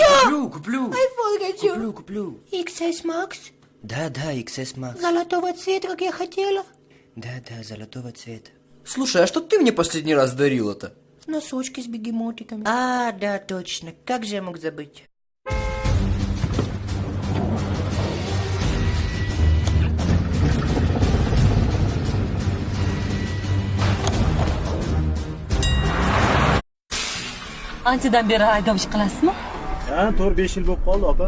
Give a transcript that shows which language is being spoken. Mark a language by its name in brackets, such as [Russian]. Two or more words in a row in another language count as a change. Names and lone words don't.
[Russian] хочу! куплю. Айфон хочу! Куплю. XS Max? Да, XS Max. Золотого цвета, как я хотела. Да, золотого цвета. Слушай, а что ты мне последний раз дарила-то? Носочки с бегемотиками. А, да, точно. Как же я мог забыть? [Uzbek] anchadan beri haydovchi qilasizmi? Ha, 4-5 yil bo'lib qoldi, opa.